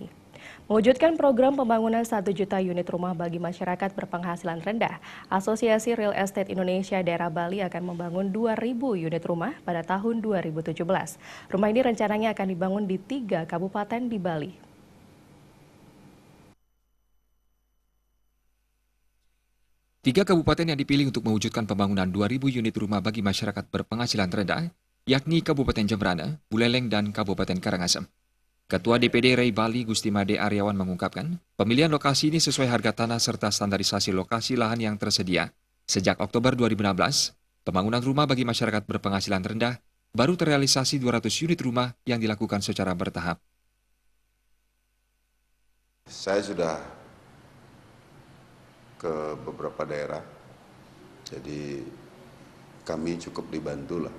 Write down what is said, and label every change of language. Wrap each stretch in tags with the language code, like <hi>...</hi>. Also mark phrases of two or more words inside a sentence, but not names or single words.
<id>Mewujudkan program pembangunan 1 juta unit rumah bagi masyarakat berpenghasilan rendah, Asosiasi Real Estate Indonesia Daerah Bali akan membangun 2.000 unit rumah pada tahun 2017. Rumah ini rencananya akan dibangun di 3 kabupaten di Bali. Tiga kabupaten yang dipilih untuk mewujudkan pembangunan 2.000 unit rumah bagi masyarakat berpenghasilan rendah, yakni Kabupaten Jembrana, Buleleng, dan Kabupaten Karangasem. Ketua DPD Ray Bali Gusti Made Aryawan mengungkapkan, pemilihan lokasi ini sesuai harga tanah serta standarisasi lokasi lahan yang tersedia. Sejak Oktober 2016, pembangunan rumah bagi masyarakat berpenghasilan rendah baru terrealisasi 200 unit rumah yang dilakukan secara bertahap. Saya sudah ke beberapa daerah, jadi kami cukup dibantu lah.</id>